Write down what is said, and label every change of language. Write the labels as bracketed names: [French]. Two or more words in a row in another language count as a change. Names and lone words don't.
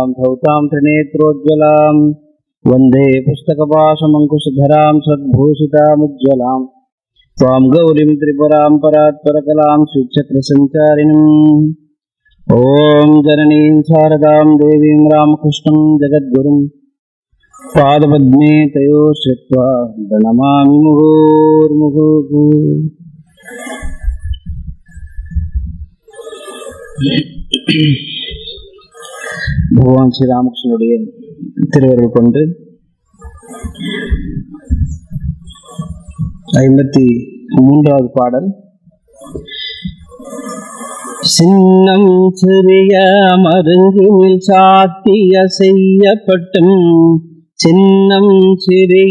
[Sanskrit] धौतां त्रिनेत्रोज्ज्वलां वन्दे पुस्तकपाशमङ्कुशधरां सद्भूषितामुज्ज्वलां त्वां गौरीं त्रिपुरां परात्परकलां श्रीचक्रसञ्चारिणीम् ॐ जननीं शारदां देवीं रामकृष्णं जगद्गुरुं पादपद्मे तयो श्रुत्वा प्रणमामि मुहुर्मुहुः। [Tamil] भगवान श्री रामकृष्णனுடைய திருவருள் கொண்டு 53வது பாடல். சின்னம் சிறிய மருங்கினில் சாத்திய செய்யப்பட்டும், சின்னம் சிறிய